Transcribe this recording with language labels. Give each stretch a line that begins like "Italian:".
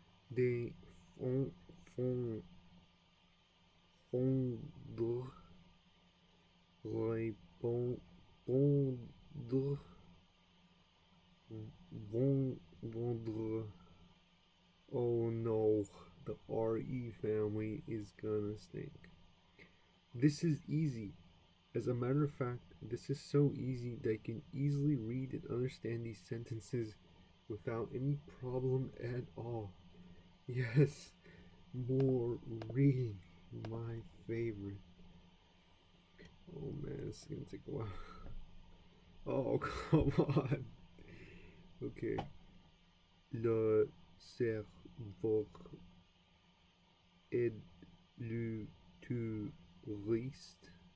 French: Des fondre, répondre, vendre.
English: Oh no, the RE family is gonna stink. This is easy. As a matter of fact, this is so easy that I can easily read and understand these sentences without any problem at all. Yes, more reading, my favorite. Oh man, this is gonna take a while. Oh, come on. Okay.
French: Le cerveau est le touriste.